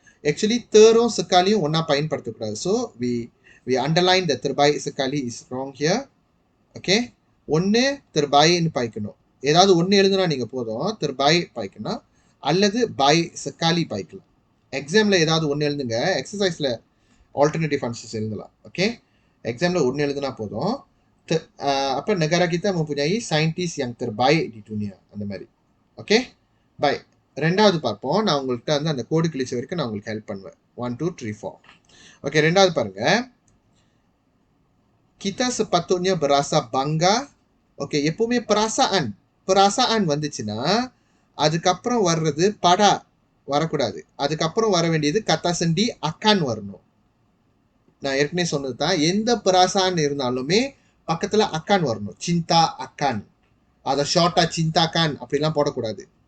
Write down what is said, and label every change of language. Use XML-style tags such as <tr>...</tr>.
<ta>Actually, terong sekali ஒண்ணா பயன்படுத்தக்கூடாது.</ta> <en>So, we underline the</en> <ms>terbaik sekali</ms> <en>is wrong here. Okay?</en> <ta>ஒன்று terbaikன்னு பாய்க்கணும். ஏதாவது ஒன்று எழுதுனா நீங்கள் போதும். terbaik பாய்க்கணும். அல்லது by sekali பாய்க்கலாம். எக்ஸாமில் ஏதாவது ஒன்று எழுதுங்க. எக்ஸசைஸில் ஆல்டர்னேட்டிவ் ஆன்சர்ஸ் எழுதலாம். ஓகே, எக்ஸாமில் ஒன்று எழுதுனா போதும்.</ta> <ms>அப்போ negara kita mempunyai saintis yang terbaik di dunia,</ms> <ta>அந்த மாதிரி. Okay, by. ரெண்டாவது பார்ப்போம். நான் உங்கள்கிட்ட வந்து அந்த கோடு கிழிச்ச வரைக்கும் நான் உங்களுக்கு ஹெல்ப் பண்ணுவேன். 1 2 3 4. ஓகே, ரெண்டாவது பாருங்க.</ta> <ms>kita sepatutnya berasa bangga.</ms> <ta>Okay, எப்பவுமே perasaan வந்துச்சுன்னா அதுக்கப்புறம் வர்றது படா வரக்கூடாது. அதுக்கப்புறம் வர வேண்டியது கத்தா சண்டி அக்கான் வரணும். நான் ஏற்கனவே சொன்னது தான், எந்த பராசான் இருந்தாலுமே பக்கத்தில் அக்கான் வரணும். சிந்தா அக்கான், அதை ஷார்ட்டா சிந்தாக்கான் அப்படிலாம் போடக்கூடாது.</ta>